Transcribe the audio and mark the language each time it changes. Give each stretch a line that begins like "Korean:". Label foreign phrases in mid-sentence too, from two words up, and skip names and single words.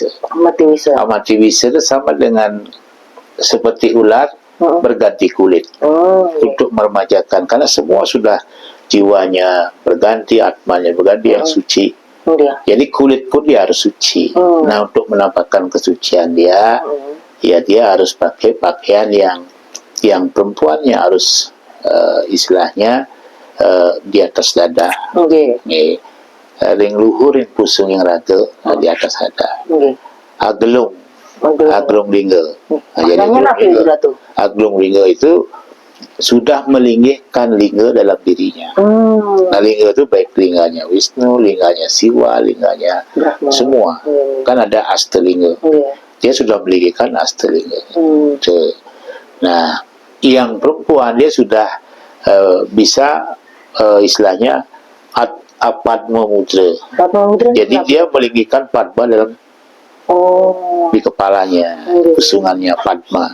Indonesian: Amatiwisa itu sama dengan seperti ular berganti kulit untuk meremajakan, karena semua sudah jiwanya berganti, atmanya berganti yang suci. Jadi kulit pun dia harus suci. Nah, untuk menampakkan kesucian dia, ya dia harus pakai pakaian yang perempuannya harus istilahnya di atas dada.
Balinese: Ring luhur, ring pusung,
Indonesian: yang ragel di atas dada. Aglung lingga. Jadi aglung lingga itu sudah melingihkan lingga dalam dirinya. Nah, lingga itu baik linganya Wisnu, linganya Siwa, linganya semua. Kan ada Astalinga. Dia sudah melingihkan Astalinga. Nah, yang perempuan dia sudah bisa istilahnya Padma Mudra. Jadi dia melingihkan Padma dalam di kepalanya, kusungannya Padma.